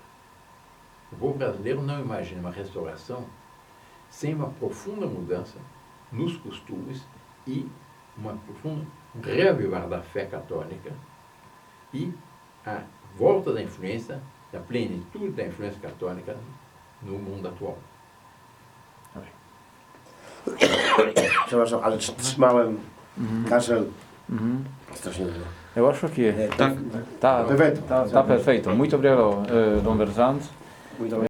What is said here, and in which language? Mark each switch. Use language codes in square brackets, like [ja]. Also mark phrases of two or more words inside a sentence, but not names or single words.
[pt] O povo brasileiro não imagina uma restauração sem uma profunda mudança nos costumes e um reavivar da fé católica e a volta da influência, da plenitude da influência católica no mundo atual. [pl] Przepraszam, ale trzymałem kaszel. Strasznie dużo. [pt] Eu acho que Perfeito. tá perfeito. Muito obrigado, Dom Versante. Muito